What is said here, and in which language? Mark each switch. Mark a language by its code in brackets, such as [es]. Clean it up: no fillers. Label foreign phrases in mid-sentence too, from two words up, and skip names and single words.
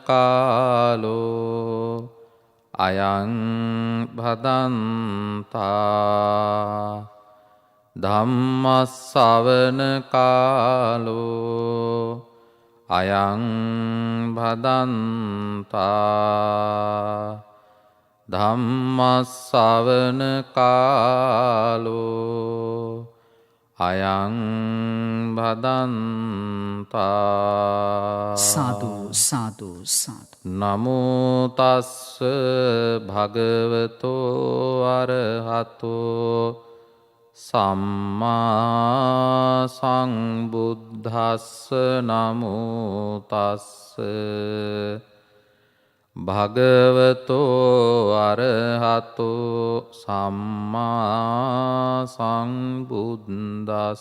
[pi] කාලෝ අයං භදන්තා ධම්ම ශ්‍රවණ කාලෝ අයං භදන්තා ධම්ම ශ්‍රවණ කාලෝ අයං භදන්තා සාදු සාදු සාදු. නමෝ තස්ස භගවතෝ අරහතෝ සම්මා සම්බුද්දස්ස නමෝ තස්ස භගවතෝ අරහතෝ සම්මා සම්බුද්දස්ස